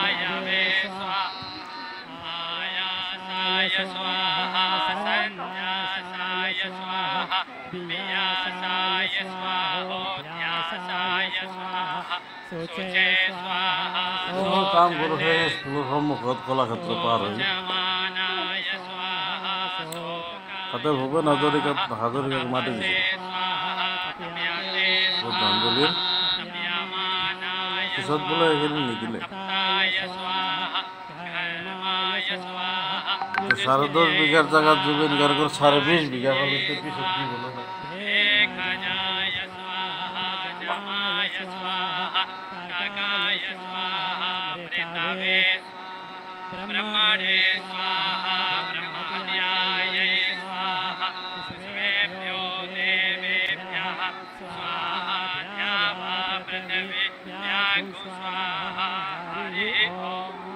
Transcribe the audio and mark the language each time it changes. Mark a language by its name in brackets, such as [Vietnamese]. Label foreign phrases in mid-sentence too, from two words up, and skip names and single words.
[Assamese] কাম কৰোঁ সেই স্কুলৰ সন্মুখত কলাক্ষেত্ৰ পাৰ হৈ, তাতে ভূপেন হাজৰিকাক মাতি দিছে শ্ৰদ্ধাঞ্জলিৰ পিছত বোলে এইখিনি নিদিলে। 10.5 বিঘাৰ জেগাত জুবিন গাৰ্গৰ 20.5 বিঘা পালিতে পিছত কি বলে [Sanskrit] ब्रह्मणे स्वाहा ब्रह्महत्याय स्वाहा सर्वेभ्यो देवेभ्यः स्वाहा पृथिव्यां स्वाहा हरिः ओम्।